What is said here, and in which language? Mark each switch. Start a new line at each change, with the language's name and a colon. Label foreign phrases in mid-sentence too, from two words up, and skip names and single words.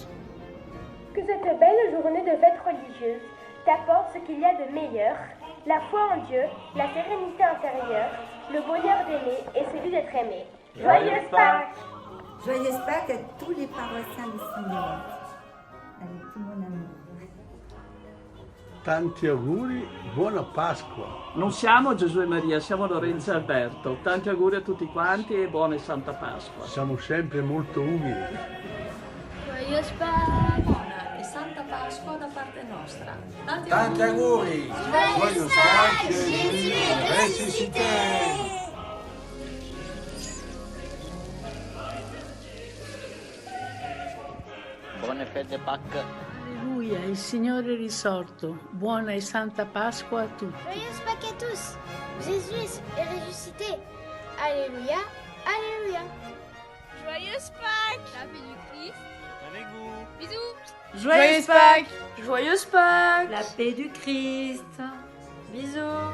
French: Que cette belle journée de fête religieuse t'apporte ce qu'il y a de meilleur, la foi en Dieu, la sérénité intérieure, le bonheur d'aimer et celui d'être aimé. Joyeuse Pâques! Joyeuse Pâques à tous les paroissiens de Saint-Dévote, avec tout mon amour.
Italian: Tanti auguri, buona Pasqua. Non siamo Gesù e Maria, siamo Lorenzo e Alberto. Tanti auguri a tutti quanti e buona e santa Pasqua. Siamo sempre molto umili.
French: Joyeuse Pâques!
Italian: Buona e santa Pasqua da parte nostra. Tanti auguri!
French: Joyeuse Pâques, Jésus est ressuscité!
Italian: Buone feste di Pâques. Alleluia, il Signore è risorto. Buona e santa Pasqua a tutti.
French: Joyeuse Pâques à tous! Jésus est ressuscité. Alléluia, Alléluia. Joyeuse Pâques. La paix du Christ. Avec vous. Bisous. Joyeuse Pâques. Joyeuse Pâques. La paix du Christ. Bisous.